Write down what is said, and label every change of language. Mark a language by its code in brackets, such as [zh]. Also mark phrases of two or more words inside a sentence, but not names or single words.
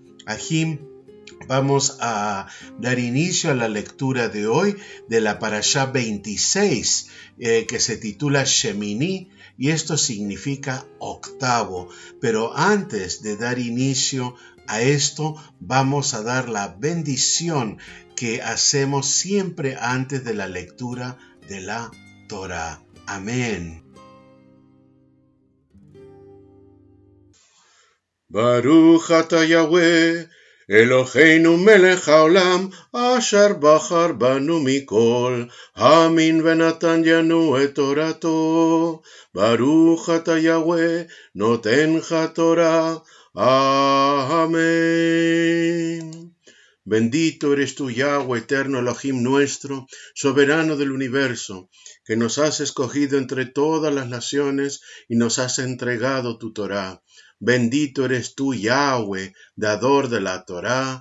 [es] Ahim, vamos a dar inicio a la lectura de hoy de la Parashá 26, que se titula Shemini, y esto significa octavo. Pero antes de dar inicio a esto, vamos a dar la bendición que hacemos siempre antes de la lectura de la Torá. Amén. [he] ברוך אתה יהוה, אלהינו מלך העולם, אשר בחר בנו מכל, העמים ונתן לנו את תורתו. ברוך אתה יהוה, נותן התורה. [es] Amén. Bendito eres tú, Yahweh, eterno Elohim nuestro, soberano del universo, que nos has escogido entre todas las naciones y nos has entregado tu Torá. Bendito eres tú, Yahweh, dador de la Torá.